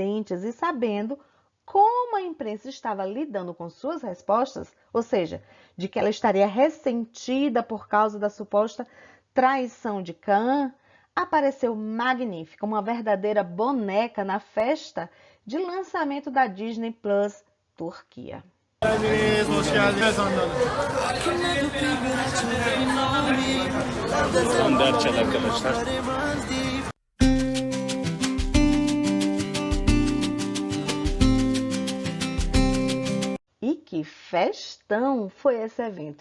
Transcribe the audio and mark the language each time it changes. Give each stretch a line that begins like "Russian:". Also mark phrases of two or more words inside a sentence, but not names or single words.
Portuguese: e sabendo como a imprensa estava lidando com suas respostas, ou seja, de que ela estaria ressentida por causa da suposta traição de Can, apareceu magnífica, uma verdadeira boneca na festa de lançamento da Disney Plus Turquia.
Turkish: Hoş geldiniz Hande Hanım. Son derçel arkadaşlar.
Portuguese: E que festão foi esse evento!